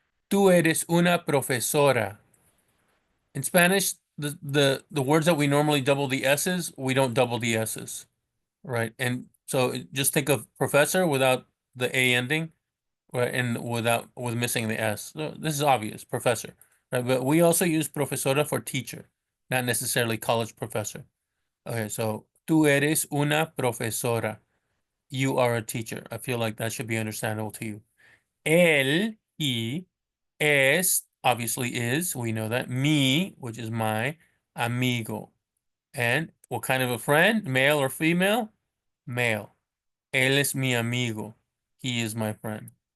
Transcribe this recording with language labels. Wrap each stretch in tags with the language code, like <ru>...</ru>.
<es>Tú eres una profesora.</es> <en>In Spanish, the words that we normally double the S's, we don't double the S's, right? And so just think of professor without the A ending, right? And with missing the S. So this is obvious, professor, right? But we also use profesora for teacher, not necessarily college professor. Okay, so</en> <es>tú eres una profesora.</es> <en>You are a teacher. I feel like that should be understandable to you. Él, he, es, obviously is, we know that. Mi, which is my, amigo. And what kind of a friend? Male or female? Male.</en> <es>Él es mi amigo.</es> <en>He is my friend.</en>